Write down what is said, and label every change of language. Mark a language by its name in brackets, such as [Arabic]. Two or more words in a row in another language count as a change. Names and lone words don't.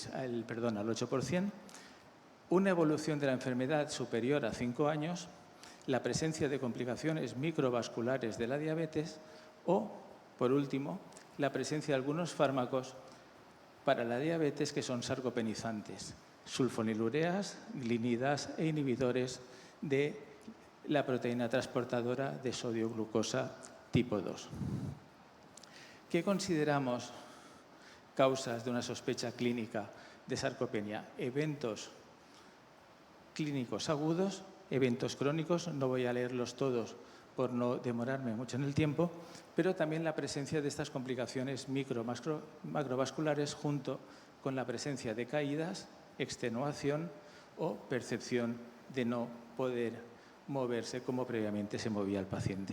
[Spanish] 8%, una evolución de la enfermedad superior a 5 años, la presencia de complicaciones microvasculares de la diabetes o, por último, la presencia de algunos fármacos para la diabetes que son sarcopenizantes, sulfonilureas, glinidas e inhibidores de la proteína transportadora de sodio-glucosa tipo 2. ¿Qué consideramos causas de una sospecha clínica de sarcopenia? Eventos clínicos agudos, eventos crónicos, no voy a leerlos todos por no demorarme mucho en el tiempo, pero también la presencia de estas complicaciones macrovasculares junto con la presencia de caídas, extenuación o percepción de no poder moverse como previamente se movía el paciente.